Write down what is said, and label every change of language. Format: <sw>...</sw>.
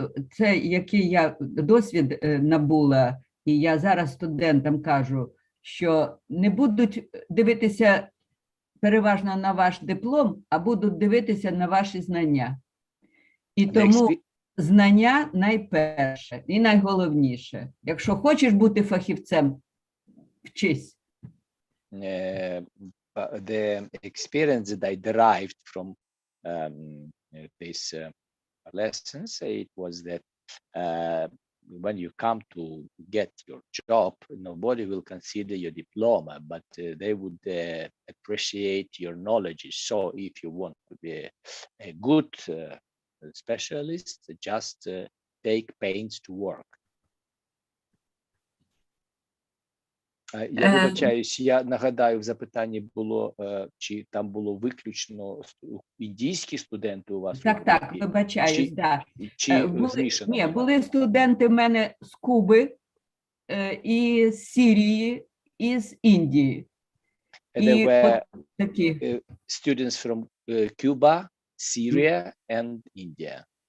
<uk>Це який я досвід набула, і я зараз студентам кажу, що не будуть дивитися переважно на ваш диплом, а будуть дивитися на ваші знання. І тому знання найперше і найголовніше. Якщо хочеш бути фахівцем, вчись.</uk> <en>The experience that I derived from these lessons, it was that when you come to get your job, nobody will consider your diploma, but they would appreciate your knowledge. So if you want to be a good specialist, just take pains to work.</en> <uk>Я вибачаюсь, я нагадаю, в запитанні було, чи там було виключно індійські студенти у вас? Так, вибачаюсь, так. Чи змішано? Ні, були студенти в мене з Куби, і з Сирії, і з Індії.</uk> <en>There were students from Cuba, Syria and India.</en>